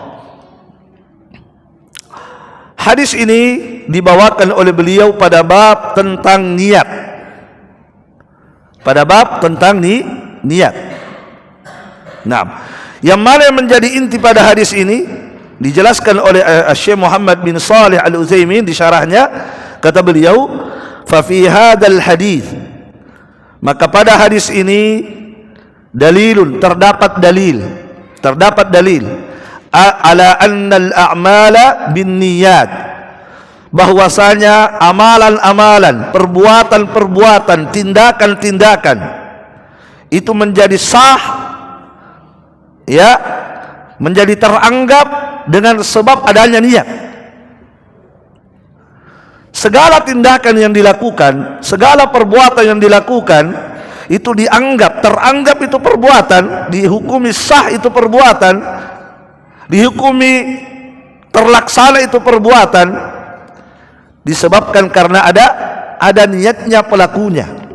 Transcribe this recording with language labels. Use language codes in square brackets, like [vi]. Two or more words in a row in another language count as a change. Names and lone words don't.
[id] Hadis ini dibawakan oleh beliau pada bab tentang niat. Pada bab tentang niat. Nah, yang mana yang menjadi inti pada hadis ini dijelaskan oleh Syekh Muhammad bin Shalih Al-Utsaimin di syarahnya. Kata beliau, [ar] ففي هذا الحديث, [id] maka pada hadis ini dalilun, terdapat dalil [ar] على أن الأعمال بالنيات, [id] bahwasanya amalan-amalan, perbuatan-perbuatan, tindakan-tindakan itu menjadi sah, ya, menjadi teranggap dengan sebab adanya niat. Segala tindakan yang dilakukan, segala perbuatan yang dilakukan itu teranggap itu perbuatan, dihukumi sah itu perbuatan, dihukumi terlaksana itu perbuatan, disebabkan karena ada niatnya pelakunya.